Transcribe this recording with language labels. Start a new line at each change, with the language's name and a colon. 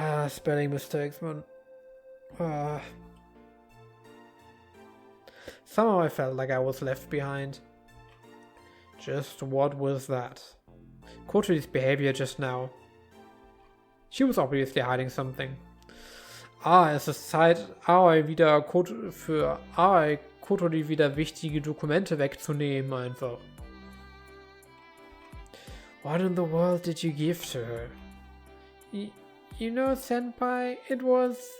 English: Spelling mistakes, man. Somehow I felt like I was left behind. Just what was that? Kotori's behavior just now. She was obviously hiding something.
German: Es ist Zeit, für Kotori wieder wichtige Dokumente wegzunehmen, einfach.
English: What in the world did you give to her? You know, Senpai, it was...